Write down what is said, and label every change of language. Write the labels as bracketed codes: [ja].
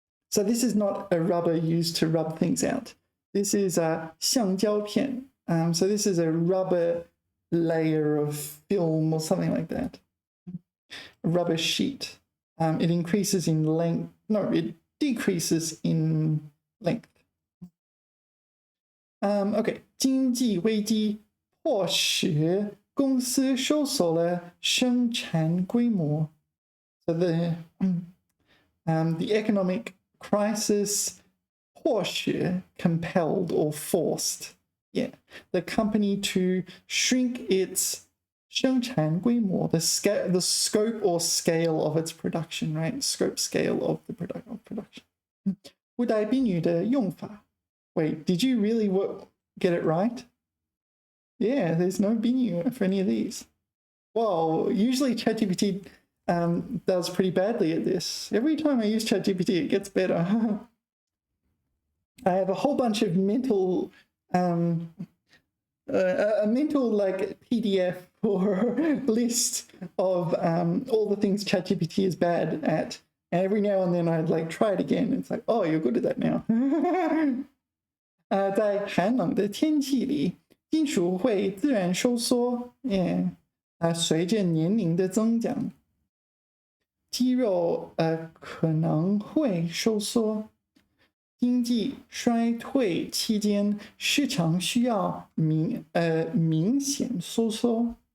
[en] So this is not a rubber used to rub things out. This is a 橡胶片. So this is a rubber layer of film or something like that. A rubber sheet. It increases in length. No, it decreases in length. Okay. [zh] 经济危机迫使公司收缩了生产规模. [en] So the economic crisis, 迫使, compelled or forced, yeah, the company to shrink its 生产规模, the scope or scale of its production, right? Scope, scale of the production. [zh] 不带宾语的用法. [en] Wait, did you really get it right? Yeah, there's no 宾语 for any of these. Well, usually ChatGPT does pretty badly at this. Every time I use ChatGPT, it gets better. I have a whole bunch of mental, a mental like PDF or list of all the things ChatGPT is bad at. And every now and then I'd like try it again. It's like, oh, you're good at that now. [zh] 在寒冷的天气里，金属会自然收缩。随着年龄的增长，肌肉可能会收缩。经济衰退期间，市场需要明显收缩。